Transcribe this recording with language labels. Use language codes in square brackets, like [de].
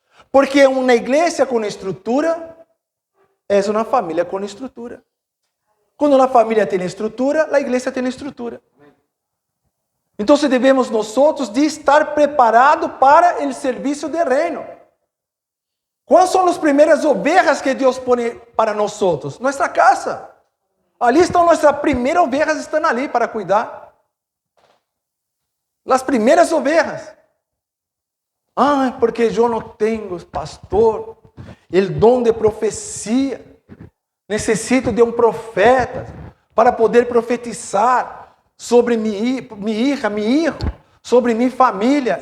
[pt] Porque uma igreja com estrutura é uma família com estrutura. Quando uma família tem estrutura, a igreja tem estrutura. Então, devemos nós de estar preparados para o serviço do reino. [es] ¿Cuáles son las primeras ovejas que Dios pone para nosotros? Nuestra casa. [pt] Ali estão nossas primeiras ovelhas, estão ali para cuidar. As primeiras ovelhas. Ah, porque eu não tenho, pastor, o dom de profecia. Necessito de um profeta para poder profetizar sobre minha [es] hija, [pt] meu [es] hijo, [pt] sobre minha família.